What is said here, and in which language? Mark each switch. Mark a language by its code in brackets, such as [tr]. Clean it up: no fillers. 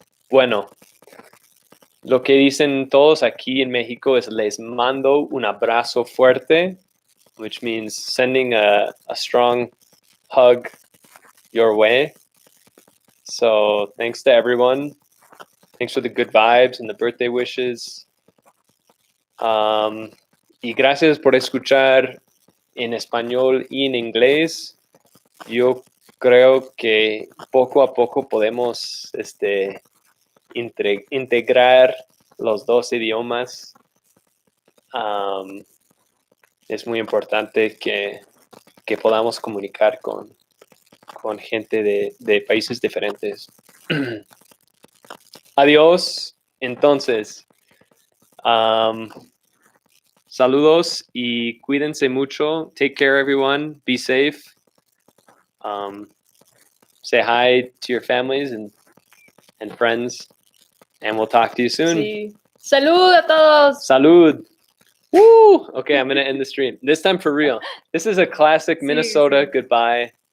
[es] Bueno. Lo que dicen todos aquí en México es les mando un abrazo fuerte, [en] which means sending a strong hug your way. So thanks to everyone. Thanks for the good vibes and the birthday wishes. [es] Y gracias por escuchar en español y en inglés. Yo creo que poco a poco podemos integrar los dos idiomas. Es muy importante que podamos comunicar con gente de países diferentes. Adiós. Entonces, saludos y cuídense mucho. [en] Take care, everyone. Be safe. Say hi to your families and friends. And we'll talk to you soon. [es] Sí. Salud a todos. Salud. Woo! [en] Okay, I'm going to end the stream. This time for real. This is a classic [es] Sí, [en] Minnesota [es] sí. [en] goodbye.